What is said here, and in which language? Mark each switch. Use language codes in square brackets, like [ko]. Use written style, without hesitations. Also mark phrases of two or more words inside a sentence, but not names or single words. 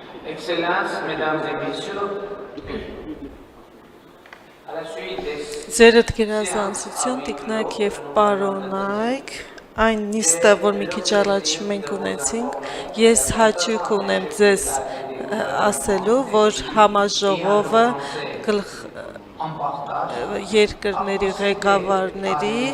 [fr] Excellences, Mesdames et Messieurs, à la suite des [hy] Ձերդ գերազանցություն, տիկնայք եւ պարոնայք, այն նիստը, որ մի քիչ առաջ մենք ունեցինք, ես հաճույք ունեմ ձեզ ասելու, որ համաժողովը երկրների ղեկավարների